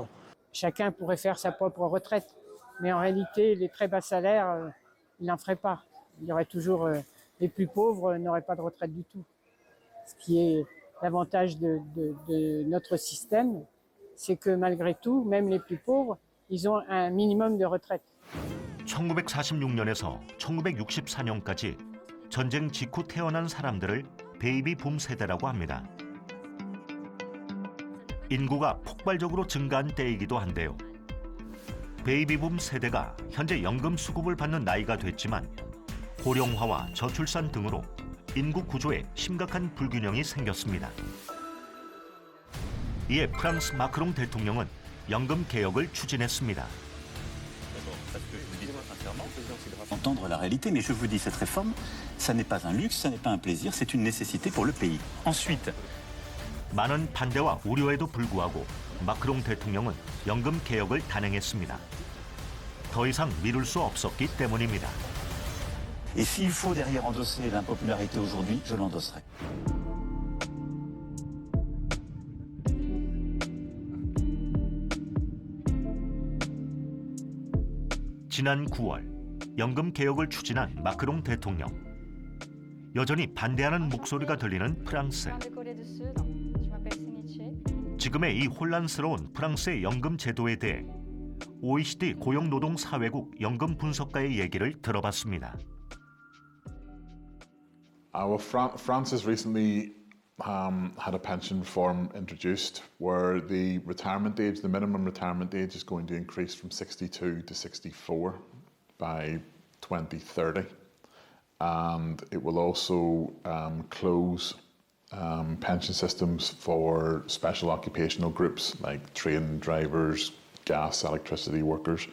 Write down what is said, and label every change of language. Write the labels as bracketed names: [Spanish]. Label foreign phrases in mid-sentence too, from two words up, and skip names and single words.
[French] Chacun pourrait faire sa propre retraite, mais en réalité les très bas salaires, ils n'en feraient pas. Il y aurait toujours les plus pauvres n'auraient pas de retraite du tout. Ce qui est l'avantage de notre système, c'est que malgré tout, même les plus pauvres, ils ont un minimum de retraite. [Korean] 1946년에서 1964년까지 전쟁 직후 태어난 사람들을 베이비붐 세대라고 합니다. 인구가 폭발적으로 증가한 때이기도 한데요. 베이비붐 세대가 현재 연금 수급을 받는 나이가 됐지만 고령화와 저출산 등으로 인구 구조에 심각한 불균형이 생겼습니다. 이에 프랑스 마크롱 대통령은 연금 개혁을 추진했습니다. [French] Entendre la réalité, mais je vous dis, cette réforme, ça n'est pas un luxe, ça n'est pas un plaisir, c'est une nécessité pour le pays. Ensuite, [Korean] 많은 반대와 우려에도 불구하고 마크롱 대통령은 연금 개혁을 단행했습니다. 더 이상 미룰 수 없었기 때문입니다. [French] et s'il faut derrière endosser l'impopularité aujourd'hui, je l'endosserai. [Korean] 지난 9월 연금 개혁을 추진한 마크롱 대통령. 여전히 반대하는 목소리가 들리는 프랑스. 지금의 이 혼란스러운 프랑스의 연금 제도에 대해 OECD 고용노동사회국 연금 분석가의 얘기를 들어봤습니다. [English] France has recently had a pension reform introduced where the retirement age, the minimum retirement age, is going to increase from 62 to 64 by 2030. And it will also close pension systems for special occupational groups like train drivers, gas, electricity workers.